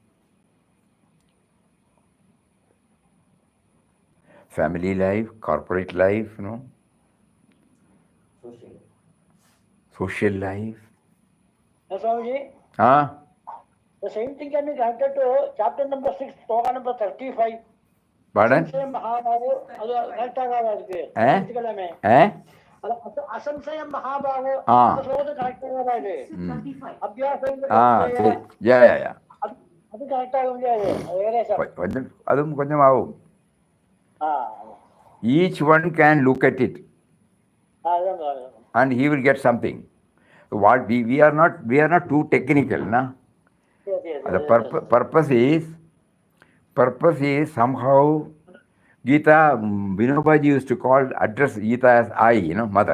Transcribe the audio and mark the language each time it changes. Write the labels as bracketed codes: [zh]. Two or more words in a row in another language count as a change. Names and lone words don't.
[en] Family life, corporate life, social life. Swamiji, Ah, the same thing can be connected to chapter number 6, sloka number 35. pardon? Same, [ta] அது correct ஆகாது அதுக்கு. Eh? எடுத்துக்கலாமே. Eh? [te] అలా అసంశయం మహాభావం ఆ. ఒక శ్లోకం కరెక్ట్ కదా ఇది అభ్యాసం యా అది కరెక్ట్ గా ఉంది అది వేరే సార్ [ml] కొంచెం അതും కొంచెం ആവും. [en] Each one can look at it and he will get something. What we are not too technical, na? The purpose is somehow Gita, Vinobaji used to address Gita as I, mother.